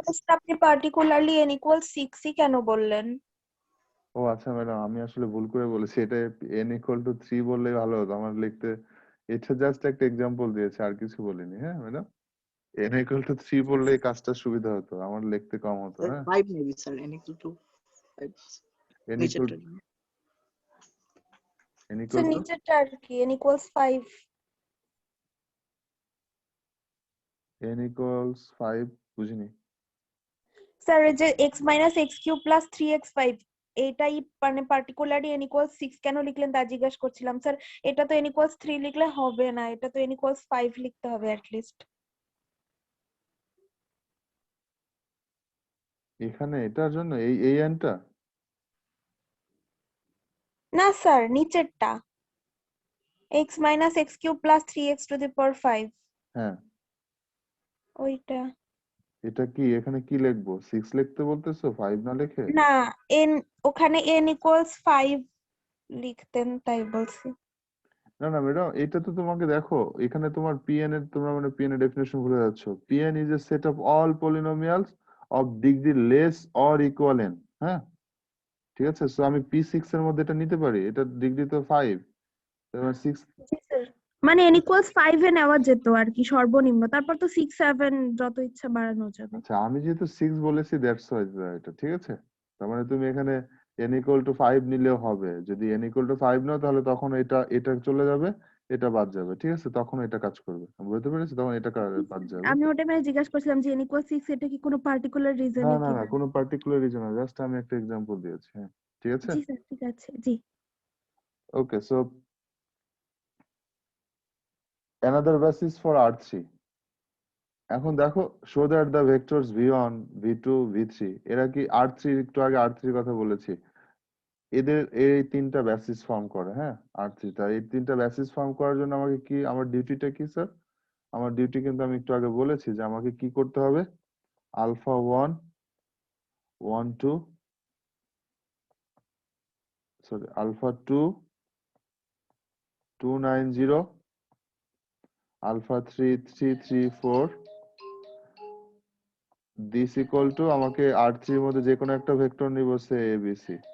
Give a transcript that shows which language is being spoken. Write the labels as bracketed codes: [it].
[bn] Sir আপনি particularly n equals 6 কেন বললেন? ও আচ্ছা ম্যাডাম, আমি আসলে ভুল করে বলেছি, এটা n=3 বললেই ভালো হতো আমার লিখতে। এটা জাস্ট একটা এক্সাম্পল দিয়েছে, আর কিছু বলিনি। হ্যাঁ ম্যাডাম, n=3 বললে এই কাজটা সুবিধা হতো, আমার লিখতে কম হতো। স্যার হ্যাঁ [en] 5 [bn] maybe sir, [en] n equal to 5 n [bn] নিচেরটা। স্যার to নিচেরটা আর কি n equals 5। n=5 বুঝিনি। স্যার এই যে x minus x cube plus 3x5 এটাই মানে পার্টিকুলারলি n equals 6 কেন লিখলেন তা জিজ্ঞেস করছিলাম স্যার। এটা তো n equals 3 লিখলে হবে না, এটা তো n equals 5 লিখতে হবে [en] at least। [bn] এখানে এটার জন্য এই nটা না স্যার নিচেরটা [en] x minus x cube plus 3x to the power 5 [bn] হ্যাঁ ওইটা। এটা কি এখানে কি লিখবো, 6 লিখতে বলতেছো 5 না লিখে? না n ওখানে n equals 5 লিখতেন তাই বলছি। না না ম্যাডাম, এটা তো তোমাকে দেখো, এখানে তোমার pn এর, তোমরা মানে pn এর ডেফিনেশন ভুলে যাচ্ছ। [en] pn is a set of all polynomials of degree less or equal n। [bn] হ্যাঁ ঠিক আছে, সো আমি p6 এর মধ্যে এটা নিতে পারি, এটা ডিগ্রি তো 5, তার 6। জি স্যার, মানে n equals 5 এ নেওয়া যেত আর কি সর্বনিম্ন, তারপর তো 6 7 যত ইচ্ছা বাড়ানো যাবে। আচ্ছা আমি যেহেতু 6 বলেছি [en] that's why [bn] এটা ঠিক আছে। তার মানে তুমি এখানে n=5 নিলেও হবে, যদি n=5 নাও তাহলে তখন এটা চলে যাবে, এটা বাদ যাবে, ঠিক আছে, তখন এটা কাজ করবে। আমি বুঝতে পেরেছি, তখন এটা বাদ যাবে। আমি ওটা মানে জিজ্ঞাসা করছিলাম যে n equals 6 এটা কি কোনো পার্টিকুলার না রিজনে না না, কিনা। কোনো পার্টিকুলার রিজন না, জাস্ট আমি একটা এক্সাম্পল দিয়েছি। হ্যাঁ ঠিক আছে। জি স্যার ঠিক আছে জি। [en] Okay, so another basis for R3। [bn] এখন দেখো, show that the vectors v1 v2 v3, এরা কি R3, একটু আগে R3 কথা বলেছি, এদের এই তিনটা বেসিস ফর্ম করে। হ্যাঁ R3 টা, এই তিনটা বেসিস ফর্ম করার জন্য আমাকে কি, আমার ডিউটিটা কি স্যার? আমার ডিউটি কিন্তু আমি একটু আগে বলেছি যে আমাকে কি করতে হবে, alpha 1 1 2 sorry alpha 2 2 9 0, alpha 3 3 3 4, this equal to, আমাকে R3 এর মধ্যে যে কোনো একটা ভেক্টর নিব সে ABC।